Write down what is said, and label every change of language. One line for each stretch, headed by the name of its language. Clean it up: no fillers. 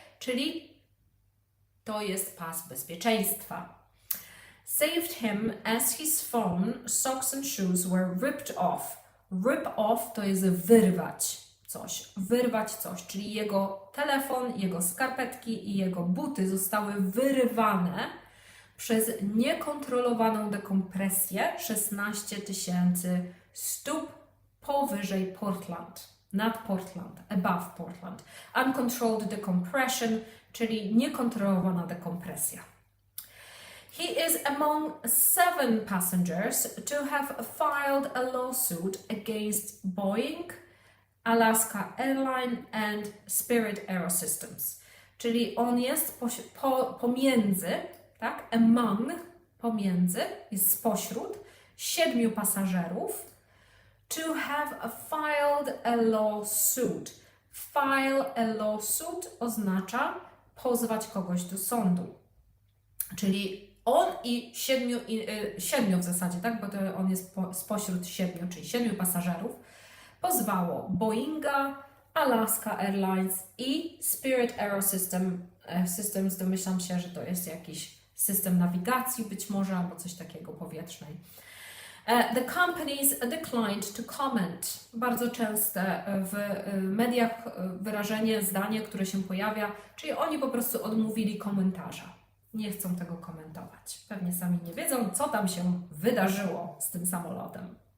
Polish: Czyli to jest pas bezpieczeństwa.
English: Saved him as his phone, socks and shoes were ripped off.
Polish: Rip off to jest wyrwać coś, czyli jego telefon, jego skarpetki i jego buty zostały wyrywane przez niekontrolowaną dekompresję 16 000 stóp powyżej Portland, nad Portland,
English: above Portland. Uncontrolled decompression,
Polish: czyli niekontrolowana dekompresja.
English: He is among 7 passengers to have filed a lawsuit against Boeing, Alaska Airlines and Spirit Aerosystems.
Polish: Czyli on jest pomiędzy, tak? Among, pomiędzy, jest spośród 7 pasażerów.
English: To have filed a lawsuit. File a lawsuit
Polish: oznacza pozwać kogoś do sądu. Czyli on i 7 w zasadzie, tak? Bo to on jest spośród 7, czyli 7 pasażerów, pozwało Boeinga, Alaska Airlines i Spirit Aerosystems. Domyślam się, że to jest jakiś system nawigacji być może, albo coś takiego powietrznej.
English: The companies declined to comment.
Polish: Bardzo częste w mediach wyrażenie, zdanie, które się pojawia, czyli oni po prostu odmówili komentarza. Nie chcą tego komentować. Pewnie sami nie wiedzą, co tam się wydarzyło z tym samolotem.